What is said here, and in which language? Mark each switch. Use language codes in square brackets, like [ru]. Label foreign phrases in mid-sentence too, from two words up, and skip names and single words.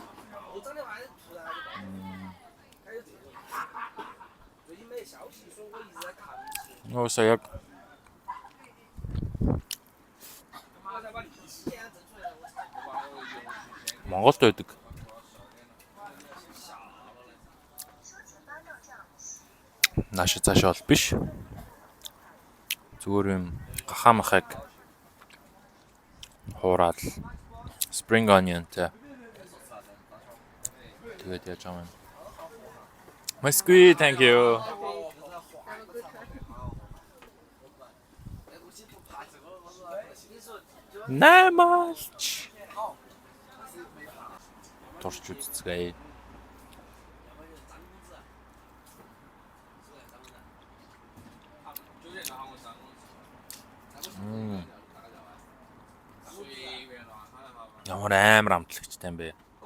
[mn] Нөөсөө яг Монголд байдаг. Нааша цаашаа бол биш. Зүгээр юм гахаа махаг хуураад [en] spring onion [mn] тэгээд яаж юм. [en] My squid, thank you. [mn] Наймалч. Турч үзцгээе. Ямар амар амтлагчтай юм бэ?